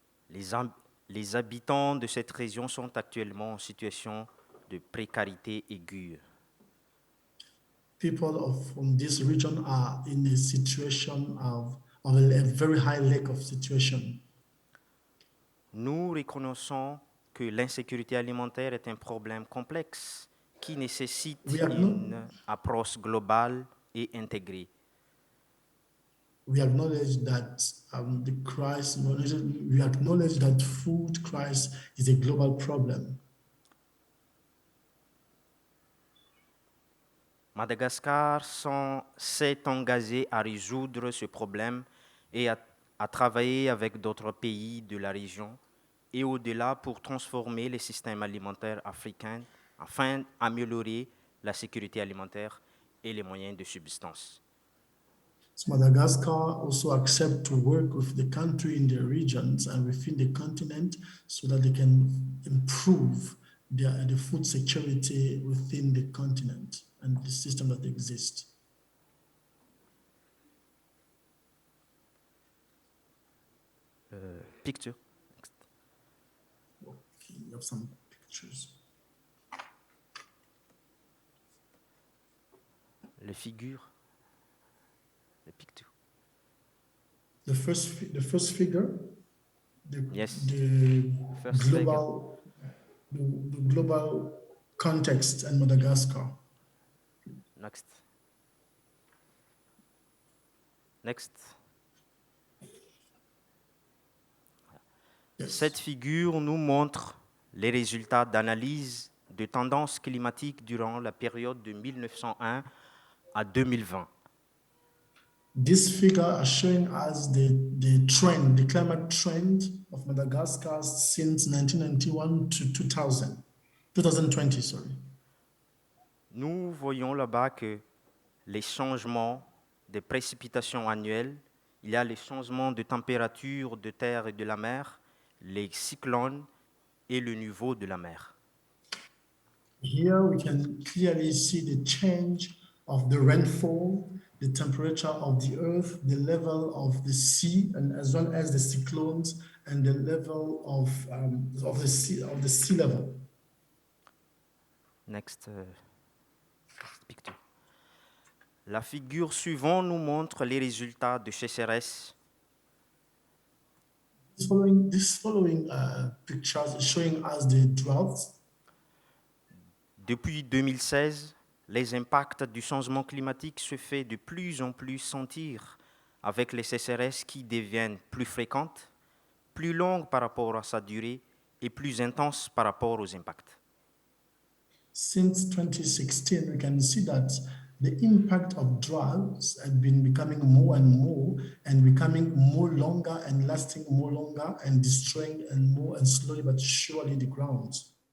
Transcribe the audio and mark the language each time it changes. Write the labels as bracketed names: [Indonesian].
[French] Les habitants de cette région sont actuellement en situation de précarité aiguë. [English] People from this region are in a situation of a very high lack of situation. [French] Nous reconnaissons que l'insécurité alimentaire est un problème complexe qui nécessite une approche globale et intégrée. [English] We acknowledge that the crisis. We acknowledge that food crisis is a global problem. [French] Madagascar s'est engagé à résoudre ce problème et à travailler avec d'autres pays de la région et au-delà pour transformer les systèmes alimentaires africains afin d'améliorer la sécurité alimentaire et les moyens de subsistance. [English] So Madagascar also accept to work with the country in the regions and within the continent so that they can improve the food security within the continent and the system that exists. Picture. Okay, you have some pictures. [French] Les figures. [English] The picture. The first figure, Yes. the First global, the global context in Madagascar. Next. Next. Yes. [French] Cette figure nous montre les résultats d'analyse de tendances climatiques durant la période de 1901 à 2020. [English] This figure is showing us the trend, the climate trend of Madagascar since 1991 to 2020, sorry. [French] Nous voyons là-bas que les changements des précipitations annuelles, il y a les changements de température de terre et de la mer, les cyclones et le niveau de la mer. [English] Here we can clearly see the change of the rainfall, the temperature of the earth, the level of the sea, and as well as the cyclones and the level of the sea level. Next picture. [French] La figure suivante nous montre les résultats de sécheresse. [English] This following pictures is showing us the droughts. [French] Depuis 2016, les impacts du changement climatique se font de plus en plus sentir avec les sécheresses qui deviennent plus fréquentes, plus longues par rapport à sa durée et plus intenses par rapport aux impacts. [English] Since 2016, we can see that the impact of droughts have been becoming more and becoming more longer and lasting more longer and destroying and more and slowly but surely the grounds.